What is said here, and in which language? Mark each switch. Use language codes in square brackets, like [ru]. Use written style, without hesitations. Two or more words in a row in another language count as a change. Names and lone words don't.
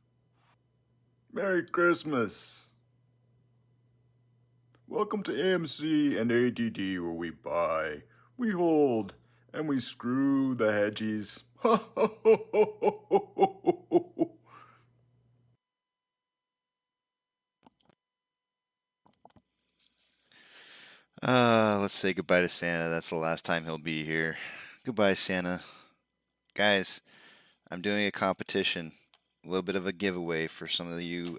[en] Merry Christmas. Welcome to AMC and ADD, where we buy, we hold, and we screw the hedgies. Ha, ha, ho, ho, ho, ho, ho, ho, ho. Let's say goodbye to Santa. That's the last time he'll be here. Goodbye, Santa. Guys, I'm doing a competition, a little bit of a giveaway for some of you.